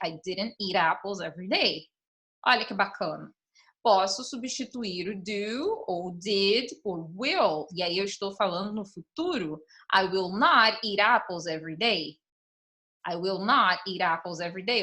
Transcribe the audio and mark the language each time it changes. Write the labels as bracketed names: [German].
[English] I didn't eat apples every day. [Portuguese] Olha que bacana. Posso substituir o do ou did por will. E aí eu estou falando no futuro. [English] I will not eat apples every day. I will not eat apples every day.